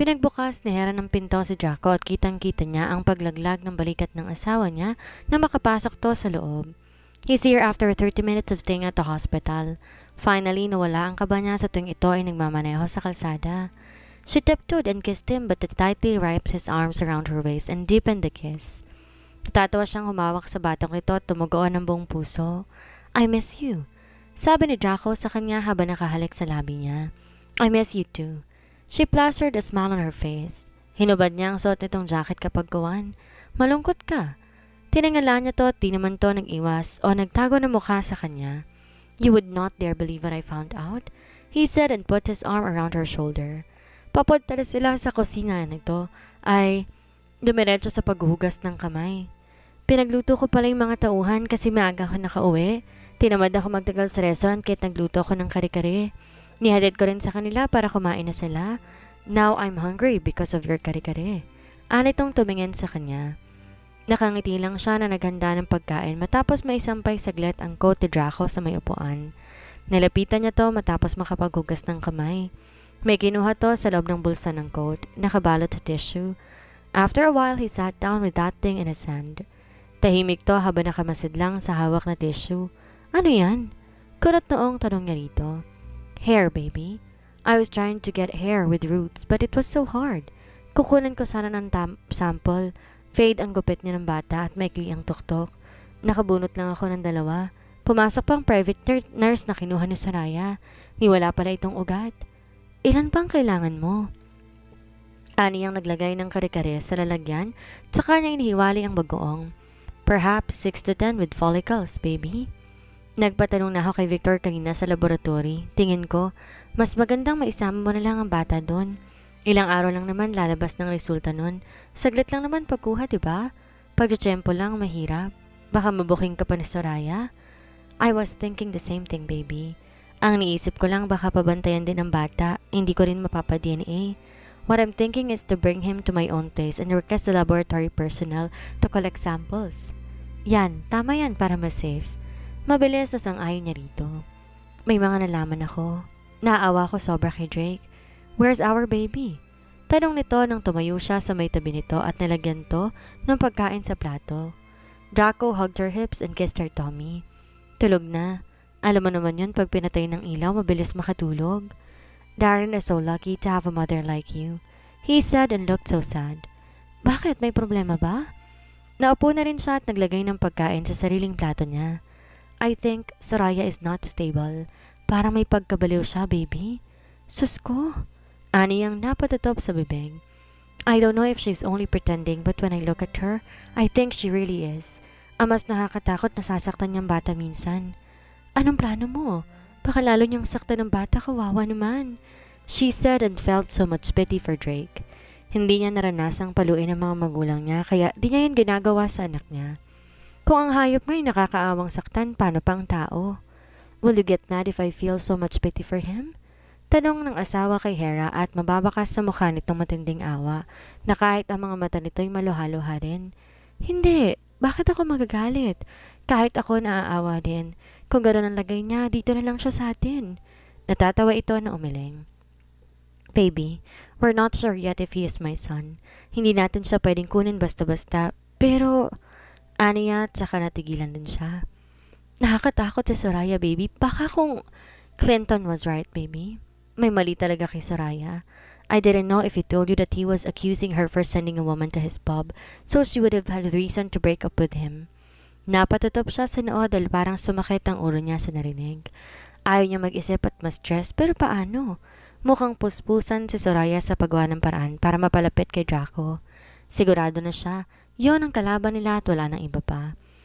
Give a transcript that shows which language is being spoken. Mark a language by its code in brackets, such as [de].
[tl] Pagbukas ni Hera ng pinto si Draco at kitang-kita niya ang paglaglag ng balikat ng asawa niya na makapasok to sa loob. [en] He's here after 30 minutes of staying at the hospital. [tl] Finally, nawala ang kaba niya sa tuwing ito ay nagmamaneho sa kalsada. [en] She tiptoed and kissed him but tightly wrapped his arms around her waist and deepened the kiss. [tl] Natatawa siyang humawak sa batang ito at tumugoon ng buong puso. [en] I miss you, [tl] sabi ni Draco sa kanya habang nakahalik sa labi niya. [en] I miss you too. She plastered a smile on her face. [tl] Hinubad niya ang suot nitong jacket kapag gawan. Malungkot ka. Tinangala niya to at di naman to nag-iwas o nagtago ng mukha sa kanya. [en] You would not dare believe what I found out, he said and put his arm around her shoulder. [tl] Papunta na sila sa kusina nito ay dumiretso sa paghuhugas ng kamay. Pinagluto ko pala yung mga tauhan kasi maaga ako nakauwi. Tinamad ako magtagal sa restaurant kahit nagluto ako ng kare-kare. Nihatid ko rin sa kanila para kumain na sila. Now I'm hungry because of your kare-kare. Anitong tumingin sa kanya. Nakangiti lang siya na naghanda ng pagkain matapos may isampay saglit ang coat ni Draco sa may upuan. Nilapitan niya to matapos makapaghugas ng kamay. May kinuha to sa loob ng bulsa ng coat, nakabalot sa tissue. [en] After a while, he sat down with that thing in his hand. [tl] Tahimik to habang nakamasid lang sa hawak na tissue. Ano yan? Kunot noong tanong niya rito. [en] Hair, baby. I was trying to get hair with roots, but it was so hard. [tl] Kukunan ko sana ng sample. Fade ang gupit niya ng bata at maikli ang tuktok. Nakabunot lang ako ng dalawa. Pumasok pang private nurse na kinuha ni Soraya. Niwala pala itong ugat. Ilan pang kailangan mo? Ani ang naglagay ng kare-kare sa lalagyan, tsaka niya inihiwalay ang bagoong. [en] Perhaps 6 to 10 with follicles, baby. [tl] Nagpatanong na ako kay Victor kanina sa laboratory. Tingin ko, mas magandang maisama mo na lang ang bata doon. Ilang araw lang naman lalabas ng resulta nun. Saglit lang naman pagkuha, diba? Pagtsyempo lang, mahirap. Baka mabuking ka pa ni Soraya. [en] I was thinking the same thing, baby. [tl] Ang niisip ko lang baka pabantayan din ng bata. Hindi ko rin mapapa-DNA. [en] What I'm thinking is to bring him to my own place and request the laboratory personnel to collect samples. [tl] Yan, tama yan para mas safe. Mabilis na sang-ayon niya rito. May mga nalaman ako. Naawa ko sobra kay Drake. [en] Where's our baby? [tl] Tanong nito nang tumayo siya sa may tabi nito at nalagyan to ng pagkain sa plato. [en] Draco hugged her hips and kissed her tummy. [tl] Tulog na. Alam mo naman yun pag pinatay ng ilaw mabilis makatulog. [en] Darren is so lucky to have a mother like you, he said and looked so sad. [tl] Bakit? May problema ba? Naupo na rin siya at naglagay ng pagkain sa sariling plato niya. [en] I think Soraya is not stable. [tl] Parang may pagkabaliw siya, baby. Sus ko. Ani ang napatutop sa bibig. [en] I don't know if she's only pretending but when I look at her, I think she really is. [tl] Ang mas nakakatakot na sasaktan niyang bata minsan. Anong plano mo? Baka lalo niyang saktan ng bata, kawawa naman. [en] She said and felt so much pity for Drake. [tl] Hindi niya naranasang paluin ang mga magulang niya kaya di niya yun ginagawa sa anak niya. Kung ang hayop nga'y nakakaawang saktan, paano pang tao? [en] Will you get mad if I feel so much pity for him? [tl] Tanong ng asawa kay Hera at mababakas sa mukha nitong matinding awa na kahit ang mga mata nito'y maluha-luha rin. Hindi, bakit ako magagalit? Kahit ako naaawa din. Kung gano'n ang lagay niya, dito na lang siya sa atin. Natatawa ito na umiling. [en] Baby, we're not sure yet if he is my son. [tl] Hindi natin siya pwedeng kunin basta-basta, pero aniya at saka natigilan din siya. Nakakatakot si Soraya, baby. Baka kung Clinton [en] was right, [tl] baby. May mali talaga kay Soraya. [en] I didn't know if he told you that he was accusing her for sending a woman to his pub, so she would have had reason to break up with him. [tl] Napatutop siya sa noo dahil parang sumakit ang ulo niya sa narinig. Ayaw niya mag-isip at ma-stress, pero paano? Mukhang puspusan si Soraya sa paggawa ng paraan para mapalapit kay Draco. Sigurado na siya, yon ang kalaban nila at wala ng iba pa.